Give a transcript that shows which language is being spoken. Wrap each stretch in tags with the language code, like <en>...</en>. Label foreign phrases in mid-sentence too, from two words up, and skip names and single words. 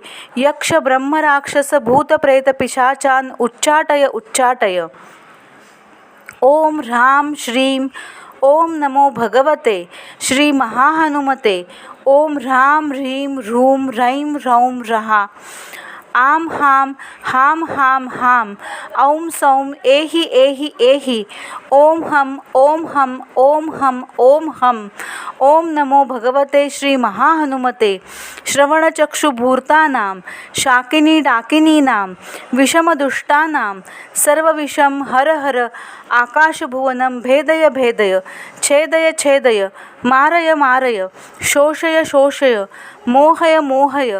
<sa>यक्ष ब्रह्म राक्षस भूत प्रेत पिशाचान् उच्चाटय उच्चाटय. ओम ह्रां श्रीं. ओम नमो भगवते श्री महाहनुमते. ओम ह्रां ह्रीं ह्रूं ह्रैं ह्रौं ह्रः. आम हाम हाम हाम हाम. औं सौं एहि एहि एहि. ओम हम ओम हम ओम हम ओम हम. ओम नमो भगवते श्री महाहनुमते. श्रवणचक्षुभूर्तानां शाकिनी डाकिनीनां विषमदुष्टानां सर्वविषं हर हर. आकाशभुवनं भेदय भेदय. छेदय छेदय. मारय मारय. शोषय शोषय. मोहय मोहय.</sa>